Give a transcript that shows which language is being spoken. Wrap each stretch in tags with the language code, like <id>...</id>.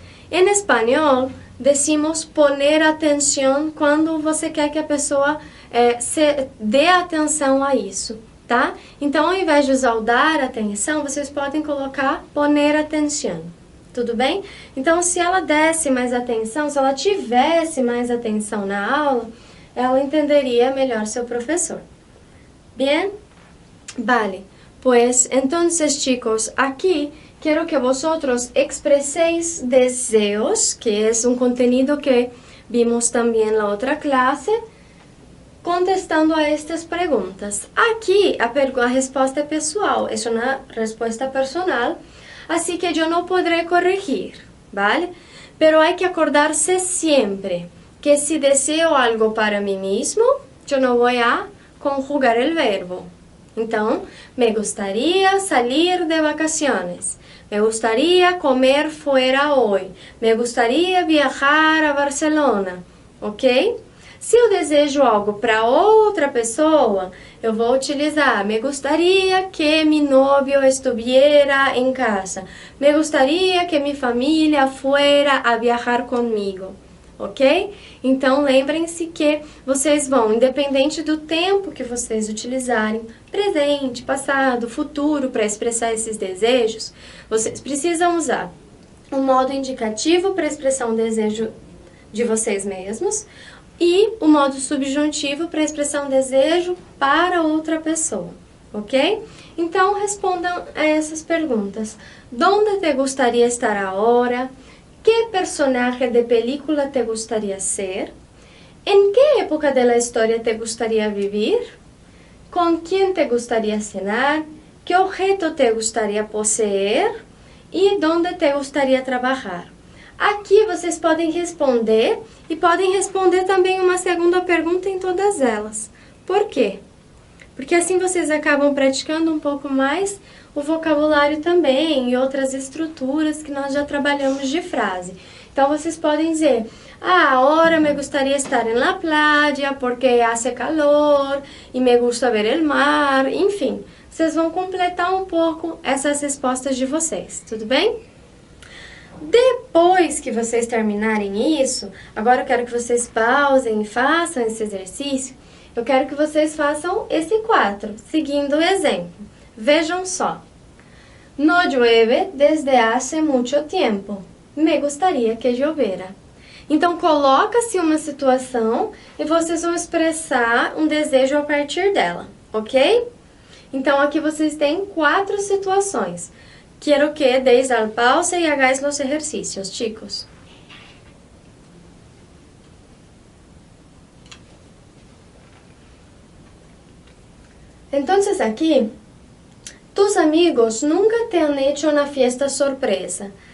<pt>Em espanhol,</pt> <es>decimos poner</es> <pt>atenção quando você quer que a pessoa se dê atenção a isso, tá? Então, ao invés de usar o dar atenção, vocês podem colocar poner atenção, Tudo bem? Então, se ela desse mais atenção, se ela tivesse mais atenção na aula, ela entendería melhor seu profesor.</pt> <es>Bien? Vale. Pues, entonces, chicos, aquí quiero que vosotros expreséis deseos, que es un contenido que vimos también en la otra clase, contestando a estas perguntas.</es> <pt>Aqui a resposta é pessoal, é uma resposta personal, assim que eu não poderei corrigir, ¿vale?</pt> <es>Pero hay que acordarse siempre que si deseo algo para mí mismo, yo no voy a conjugar el verbo. Então, me gustaría salir de vacaciones, me gustaría comer fuera hoy, me gustaría viajar a Barcelona, ok?</es> <pt>Se eu desejo algo para outra pessoa, eu vou utilizar</pt> <es>me gustaría que mi novio estuviera en casa. Me gustaría que mi familia fuera a viajar comigo. Ok?</es> <pt>Então, lembrem-se que vocês vão, independente do tempo que vocês utilizarem, presente, passado, futuro, para expressar esses desejos, vocês precisam usar o modo indicativo para expressar um desejo de vocês mesmos, e o modo subjuntivo para expressar um desejo para outra pessoa, ok? Então, respondam a essas perguntas.</pt> <es>¿Dónde te gustaría estar ahora? ¿Qué personaje de película te gustaría ser? ¿En qué época de la historia te gustaría vivir? ¿Con quién te gustaría cenar? ¿Qué objeto te gustaría poseer? ¿Y dónde te gustaría trabajar?</es> <pt>Aqui vocês podem responder e podem responder também uma segunda pergunta em todas elas. Por quê? Porque assim vocês acabam praticando um pouco mais o vocabulário também e outras estruturas que nós já trabalhamos de frase. Então vocês podem dizer,</pt> <es>ahora me gustaría estar en la playa porque hace calor e me gusta ver el mar, enfim.</es> <pt>Vocês vão completar um pouco essas respostas de vocês, tudo bem? Depois que vocês terminarem isso, agora eu quero que vocês pausem e façam esse exercício. Eu quero que vocês façam esse 4, seguindo o exemplo. Vejam só.</pt> <es>No llueve desde hace mucho tiempo. Me gustaría que llovera.</es> <pt>Então, coloca-se uma situação e vocês vão expressar um desejo a partir dela, ok? Então, aqui vocês têm 4 situações.</pt> <es>Quiero que deis al pause y hagáis los ejercicios, chicos. Entonces aquí, tus amigos nunca te han hecho una fiesta sorpresa.</es>